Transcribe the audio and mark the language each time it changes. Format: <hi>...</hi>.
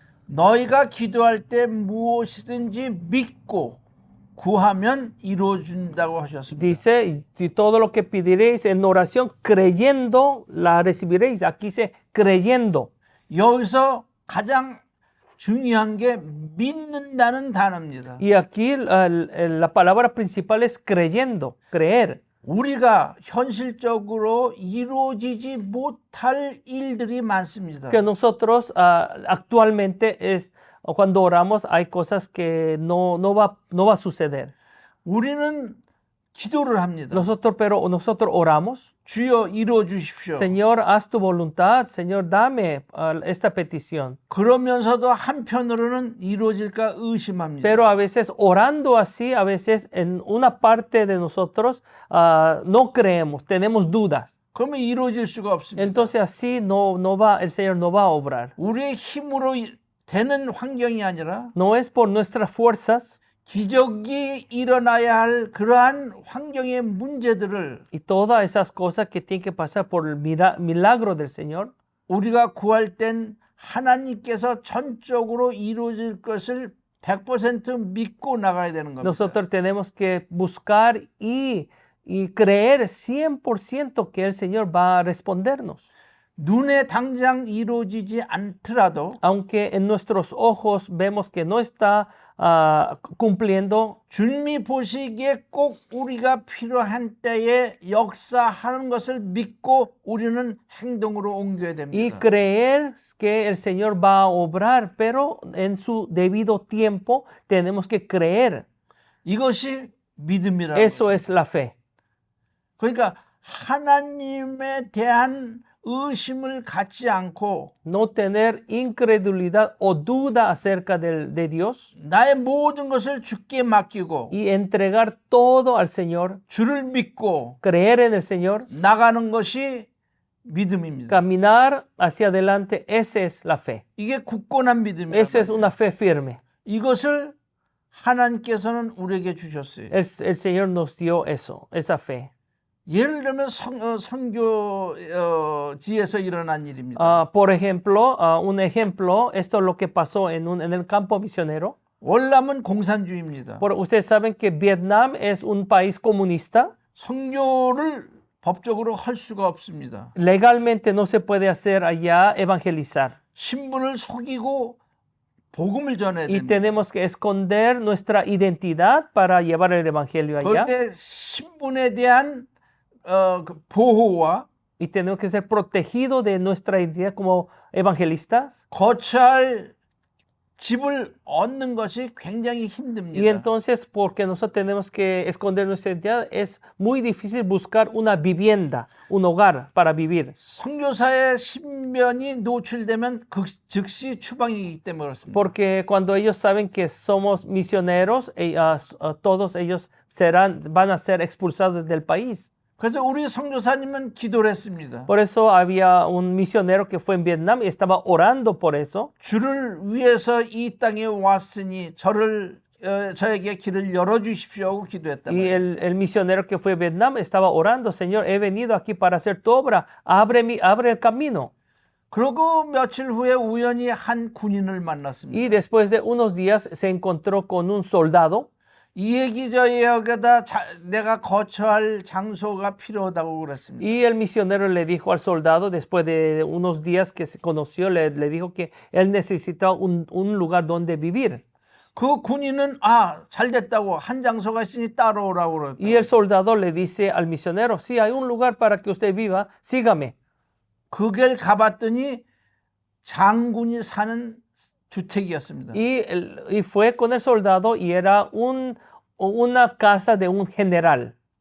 <ko>너희가 기도할 때 무엇이든지 믿고 구하면 이루어준다고 하셨습니다.</ko> <es>dice, y todo lo que pediréis en oración, creyendo, la recibiréis. Aquí dice, creyendo.</es> <ko>여기서 가장 중요한 게 믿는다는 단어입니다.</ko> <es>Y aquí la palabra principal es creyendo, creer.</es> <ko>우리가 현실적으로 이루어지지 못할 일들이 많습니다.</ko> <es>Que nosotros actualmente cuando oramos hay cosas que no va a suceder.</es> <ko>우리는 기도를 합니다.</ko> <es>Pero nosotros oramos.</es> <ko>주여 이루어 주십시오.</ko> <es>Señor, haz tu voluntad. Señor, dame esta petición.</es> <ko>그러면서도 한편으로는 이루어질까 의심합니다.</ko> <es>Pero a veces orando así, a veces en una parte de nosotros no creemos, tenemos dudas.</es> <ko>그러면 이루어질 수가 없습니다.</ko> <es>Entonces así el Señor no va a obrar.</es> <ko>우리의 힘으로 되는 환경이 아니라</ko> <es>No es por nuestras fuerzas.</es> <ko>기적이 일어나야 할 그러한 환경의 문제들을</ko> <es>Y todas esas cosas que tienen que pasar por el milagro del Señor,</es> <ko>우리가 구할 땐 하나님께서 전적으로 이루어질 것을 100% 믿고 나가야 되는 겁니다.</ko> <es>nosotros tenemos que buscar y creer 100% que el Señor va a respondernos.</es> <ko>눈에 당장 이루어지지 않더라도</ko> <es>Aunque en nuestros ojos vemos que no está cumpliendo,</es> <ko>주님이 보시기에 꼭 우리가 필요한 때에 역사하는 것을 믿고 우리는 행동으로 옮겨야</ko> <es>y</es> <ko>됩니다.</ko> <es>creer que el Señor va a obrar, pero en su debido tiempo tenemos que creer.</es> <ko>이것이 믿음이라고.</ko> <es>Eso es la fe.</es> <ko>그러니까 하나님에 대한 의심을 갖지 않고</ko> <es>No tener incredulidad o duda acerca de Dios</es> <ko>나의 모든 것을 주께 맡기고</ko> <es>y entregar todo al Señor,</es> <ko>주를 믿고</ko> <es>creer en el Señor,</es> <ko>나가는 것이 믿음입니다.</ko> <es>caminar hacia adelante, esa es la fe.</es> <ko>이게 굳건한 믿음이에요.</ko> <es>Esa es una fe firme.</es> <ko>이것을 하나님께서는 우리에게 주셨어요.</ko> <es>El Señor nos dio eso, esa fe.</es> <ko>예를 들면 선교지에서 일어난 일입니다.</ko> <es>Por ejemplo, un ejemplo, esto es lo que pasó en el campo misionero.</es> <ko>월남은 공산주의입니다.</ko> <es>Ustedes saben que Vietnam es un país comunista.</es> <ko>선교를 법적으로 할 수가 없습니다.</ko> <es>Legalmente no se puede hacer allá evangelizar.</es> <ko>신분을 속이고 복음을 전해야</ko> <es>Y</es> <ko>됩니다.</ko> <es>tenemos que esconder nuestra identidad para llevar el evangelio allá.</es> <ko>그때 신분에 대한 보호와</ko> <es>Y tenemos que ser protegidos de nuestra identidad como evangelistas.</es> <ko>거처할 집을 얻는 것이 굉장히</ko> <es>Y</es> <ko>힘듭니다.</ko> <es>entonces, porque nosotros tenemos que esconder nuestra identidad, es muy difícil buscar una vivienda, un hogar para vivir.</es> <ko>선교사의 신변이 노출되면 즉시 추방이기 때문에 그렇습니다.</ko> <es>Porque cuando ellos saben que somos misioneros, todos ellos van a ser expulsados del país.</es> <ko>그래서 우리 선교사님은 기도를 했습니다.</ko> <es>Por eso había un misionero que fue en Vietnam y estaba orando por eso.</es> <ko>주를 위해서 이 땅에 왔으니 저를 저에게 길을 열어 주십시오 하고 기도했단</ko> <es>Y</es> <ko>말이에요.</ko> <es>el misionero que fue a Vietnam estaba orando, Señor, he venido aquí para hacer tu obra, abre el camino.</es> <ko>그러고 며칠 후에 우연히 한 군인을 만났습니다.</ko> <es>Y después de unos días se encontró con un soldado.</es> <ko>이 얘기 저 여기다 내가 거처할 장소가 필요하다고 그랬습니다.</ko> <es>Y el misionero le dijo al soldado, después de unos días que se conoció, le dijo que él necesitaba un lugar donde vivir.</es> <ko>그 군인은 잘 됐다고 한 장소가 있으니 따라오라고 그랬다.</ko> <es>Y el soldado le dice al misionero, sí, hay un lugar para que usted viva, sígame.</es> <ko>그 길 가봤더니 장군이 사는 주택이었습니다.</ko> <es>Y fue con el soldado y era una casa de un general.</es>